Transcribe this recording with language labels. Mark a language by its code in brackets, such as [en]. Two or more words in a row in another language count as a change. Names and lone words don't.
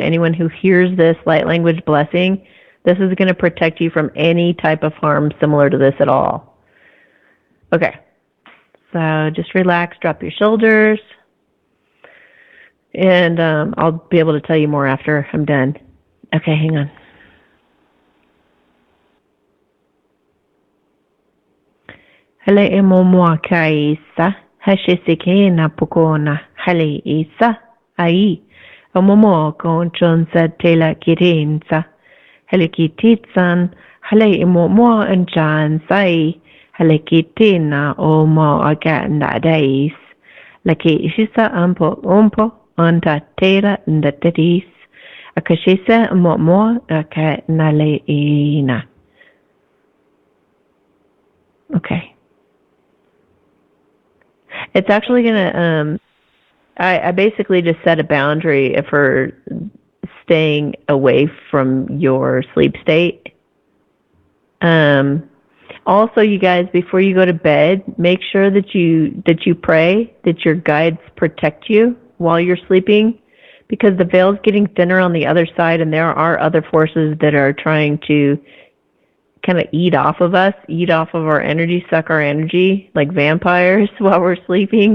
[en] Anyone who hears this light language blessing, this is going to protect you from any type of harm similar to this at all. Okay, so just relax, drop your shoulders, and I'll be able to tell you more after I'm done. Okay, hang on. Hale emomoa ka isa, hasheseke na pukona, hale isa, ai, omomo kon chonsa tela kirinsa, hale kititsan, hale emomoa anchan sai, hale kitina omo aga nadais, lake ishisa ampo onta tela ndatatis, akashisa emomoa aka nale ina. Okay. It's actually going to, I basically just set a boundary for staying away from your sleep state. Also, you guys, before you go to bed, make sure that you pray that your guides protect you while you're sleeping, because the veil's getting thinner on the other side, and there are other forces that are trying to kind of eat off of our energy, suck our energy like vampires while we're sleeping.